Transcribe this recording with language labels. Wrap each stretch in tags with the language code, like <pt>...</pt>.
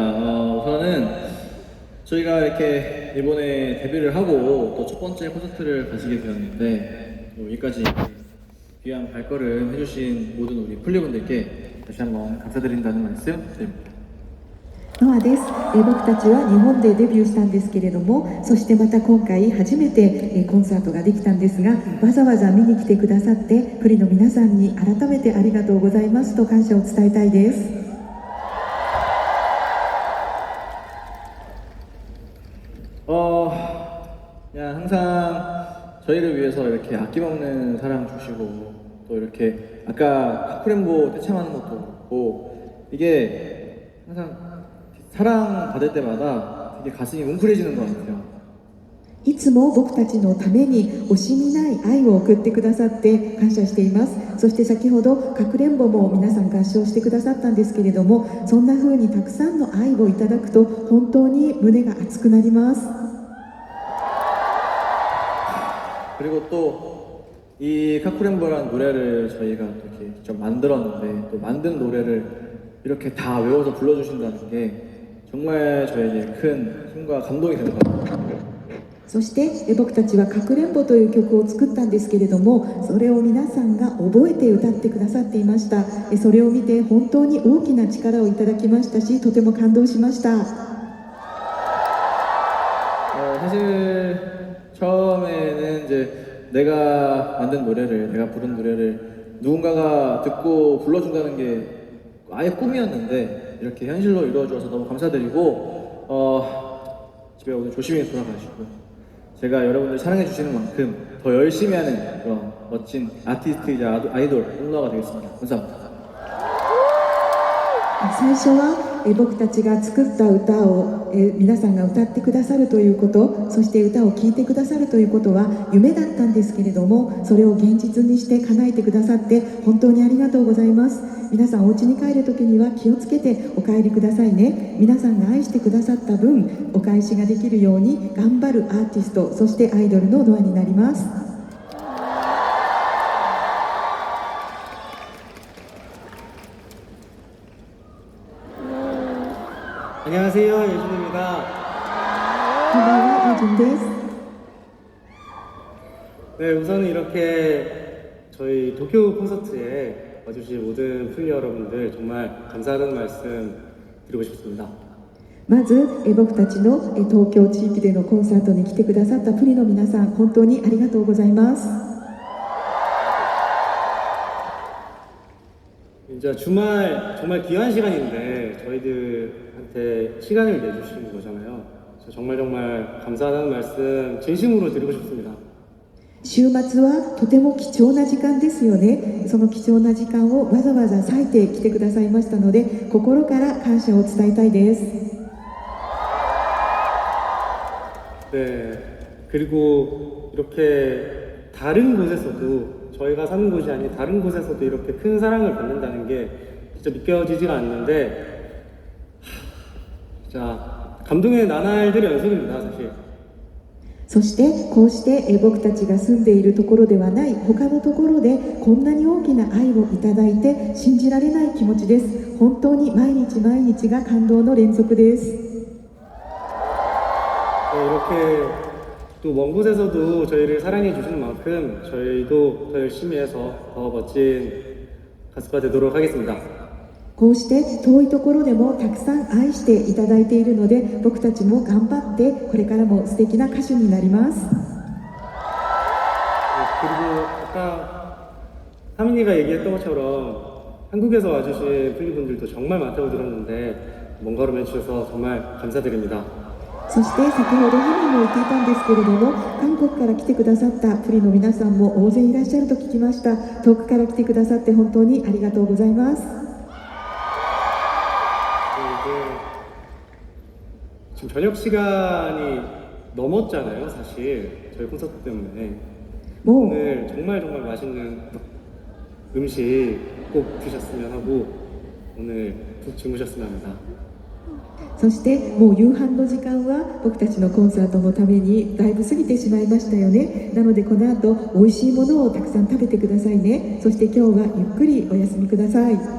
<ko>우선은 저희가 이렇게 일본에 데뷔를 하고 또 첫 번째 콘서트를 가지게 되었는데 여기까지 귀한 발걸음 해주신 모든 우리 플리분들께 다시 한번 감사드린다는 말씀 드립니다.</ko> <ja>ノアです。僕たちは日本でデビューしたんですけれども、そしてまた今回初めてコンサートができたんですが、わざわざ見に来てくださってプリの皆さんに改めてありがとうございますと感謝を伝えたいです。</ja> <ko>그냥 항상 저희를 위해서 이렇게 아낌없는 사랑 주시고 또 이렇게 아까 카쿠렌보 떼창하는 것도 그렇고 이게 항상 사랑 받을 때마다 되게 가슴이 뭉클해지는 것 같아요.</ko> <ja>いつも僕たちのために惜しみない愛を送ってくださって感謝しています。そして先ほどかくれんぼも皆さん合唱してくださったんですけれども、そんな風にたくさんの愛をいただくと本当に胸が熱くなります。</ja> <ko>그리고 또 이 카쿠렌보라는 노래를 저희가 또 이렇게 직접 만들었는데 또 만든 노래를 이렇게 다 외워서 불러주신다는 게 정말 저에게 큰 힘과 감동이 되는 것 같아요.</ko> <ja>そして僕たちはかくれんぼという曲を作ったんですけれども、それを皆さんが覚えて歌ってくださっていました。それを見て本当に大きな力をいただきましたし、とても感動しました。</ja> <ko>사실 처음에는 이제 내가 만든 노래를, 내가 부른 노래를 누군가가 듣고 불러준다는 게 아예 꿈이었는데 이렇게 현실로 이루어져서 너무 감사드리고 집에 오늘 조심히 돌아가시고 제가 여러분들 사랑해 주시는 만큼 더 열심히 하는 그런 멋진 아티스트이자 아이돌 홍노아가 되겠습니다. 감사합니다.</ko> <ja>最初は僕たちが作った歌を皆さんが歌ってくださるということ、そして歌を聴いてくださるということは夢だったんですけれども、それを現実にして叶えてくださって本当にありがとうございます。皆さんお家に帰る時には気をつけてお帰りくださいね。皆さんが愛してくださった分お返しができるように頑張るアーティスト、そしてアイドルのノアになります。</ja> <ko>안녕하세요, 예준입니다.</ko> <ja>こんばんは、ユジンです。</ja> <ko>네, 우선은 이렇게 저희 도쿄 콘서트에 와주신 모든 플리 여러분들 정말 감사하다는 말씀 드리고 싶습니다.</ko> <ja>まず僕たちの東京地域でのコンサートに来てくださったプリの皆さん、本当にありがとうございます。</ja> <ko>이제 주말 정말 귀한 시간인데 저희들한테 시간을 내주시는 거잖아요. 그래서 정말 감사하다는 말씀 진심으로 드리고 싶습니다.</ko> <ja>週末はとても貴重な時間ですよね。その貴重な時間をわざわざ割いてきてくださいましたので、心から感謝を伝えたいです。</ja> <ko>네, 그리고 이렇게 다른 곳에서도 저희가 사는 곳이 아닌 다른 곳에서도 이렇게 큰 사랑을 받는다는 게 진짜 믿겨지지가 않는데 진짜 감동의 나날들의 연속입니다, 사실.</ko> <ja>そしてこうして僕たちが住んでいるところではない他のところでこんなに大きな愛をいただいて信じられない気持ちです。本当に毎日毎日が感動の連続です。</ja> <ko>네, 이렇게 또 먼 곳에서도 저희를 사랑해 주시는 만큼 저희도 더 열심히 해서 더 멋진 가수가 되도록 하겠습니다.</ko> <ja>こうして遠いところでもたくさん愛していただいているので僕たちも頑張ってこれからも素敵な歌手になります。</ja> <ko>네, 그리고 아까 하민이가 얘기했던 것처럼 한국에서 와주신 플리분들도 정말 많다고 들었는데 먼 걸음 해주셔서 정말 감사드립니다.</ko> <ja>そして先ほどハミンも言っていたんですけれども韓国から来てくださったプリの皆さんも大勢いらっしゃると聞きました。遠くから来てくださって本当にありがとうございます。</ja> <ko>지금 저녁 시간이 넘었잖아요, 사실 저희 콘서트 때문에. 뭐 오늘 정말 맛있는 음식 꼭 드셨으면 하고 오늘 푹 주무셨으면 합니다.</ko> <ja>そしてもう夕飯の時間は僕たちのコンサートのためにだいぶ過ぎてしまいましたよね。なのでこの後美味しいものをたくさん食べてくださいね。そして今日はゆっくりお休みください。</ja>